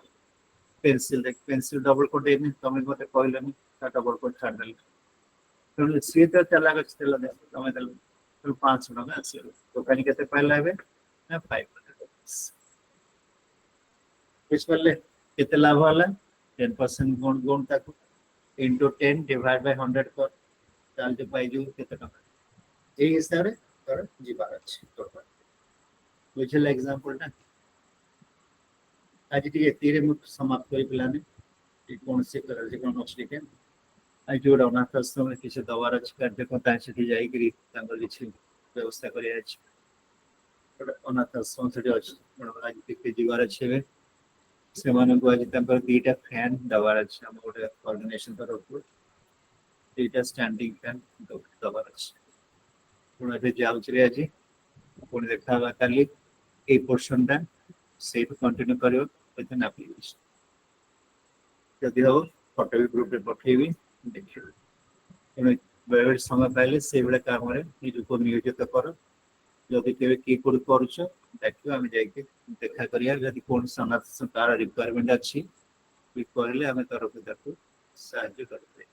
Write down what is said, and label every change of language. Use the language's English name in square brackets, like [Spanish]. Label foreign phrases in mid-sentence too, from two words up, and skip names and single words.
[Odia] ପେନସିଲ ଦେଖ, ପେନସିଲ [English] double coat [Odia] ହେଇନି, ତମେ ମତେ କହିଲନି ତା [English] double coat [Odia] ଛାଡ଼ିଦେଲି। ତେଣୁ ସିଏ ତ ଚାଲାକ ଅଛି, ଦେଲା ତମେ ଦେଲ 500 ଟଙ୍କା ଆସିବ। ଦୋକାନୀ କେତେ ପାଇଲା ଏବେ ନା 500। ବୁଝିପାରିଲେ କେତେ ଲାଭ ହେଲା, 10% ଗୁଣ ଗୁଣ ତାକୁ [English] into 10 divided by 100 [Odia] କର, ତାହେଲେ ପାଇଯିବୁ କେତେ ଟଙ୍କା। এই ହିସାବରେ ତୋର ଯିବାର ଅଛି। ବୁଝିଲେ ଏକ୍ସାମ୍ପଲଟା। ଆଜି ଟିକେ ଏତିକିରେ ମୁଁ ସମାପ୍ତ କରି ପିଲାମାନେ କୌଣସି କଣ ଅଛି ଟିକେ ଆଜି ଗୋଟେ ଅନାଥ ଆଶ୍ରମରେ କିଛି ଦବାର ଅଛି କାର୍ଯ୍ୟକ୍ରମ, ସେଠି ଯାଇକିରି ତାଙ୍କର କିଛି ବ୍ୟବସ୍ଥା କରିବା ଅଛି। ଗୋଟେ ଅନାଥ ଆଶ୍ରମ ସେଠି ଅଛି, ଆଜି ଟିକେ ଯିବାର ଅଛି। ଏବେ ସେମାନଙ୍କୁ ଆଜି ତାଙ୍କର 2ଟା ଫ୍ୟାନ ଦେବାର ଅଛି, ଆମ ଗୋଟେ ଅର୍ଗାନାଇଜେସନ ତରଫରୁ 2ଟା [English] standing fan [Odia] ଦେବାର ଅଛି। ପୁଣି ଏବେ ଯାଉଛି ଆଜି, ପୁଣି ଦେଖା ହେବା କାଲି। এই ପୋର୍ସନଟା ସେଇଠୁ କଣ୍ଟିନ୍ୟୁ କରିବ [English] within application। [Odia] ଯଦି ହବ ଫଟୋ ବି ଗ୍ରୁପରେ ପଠେଇବି, ଦେଖିବେ। ତେଣୁ ବେଳେବେଳେ ସମୟ ପାଇଲେ ସେଇଭଳିଆ କାମରେ ନିଜକୁ ନିୟୋଜିତ କର। ଯଦି କେବେ କିଏ କୋଉଠି କରୁଛ ଡାକିବ, ଆମେ ଯାଇକି ଦେଖା କରିବା। ଯଦି କୌଣସି କାହାର ରିକ୍ୱାରମେଣ୍ଟ ଅଛି ବି କହିଲେ ଆମେ ତରଫରୁ ତାକୁ ସାହାଯ୍ୟ କରିପାରିବା।